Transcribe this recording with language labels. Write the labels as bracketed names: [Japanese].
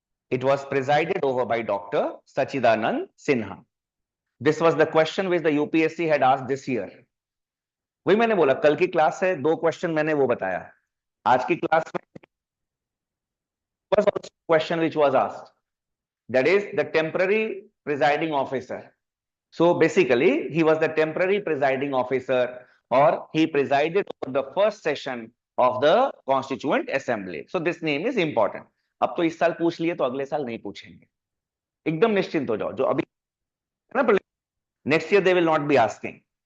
[English] It was presided over by Dr. Sachidanand Sinha. This was the question which the UPSC had asked this year. [Hindi] वही मैंने बोला, कल की class है, 2 question मैंने वो बताया. आज की क्लास में [English] was also a question which was asked. That is the temporary presiding officer. So basically, he was the temporary presiding officer, or he presided over the first session of the Constituent Assembly. So this name is important. [Hindi] अब तो इस साल पूछ लिए तो अगले साल नहीं पूछेंगे. एकदम निश्चिंत हो जाओ. जो अभी है ना, [English] next year they will not be asking.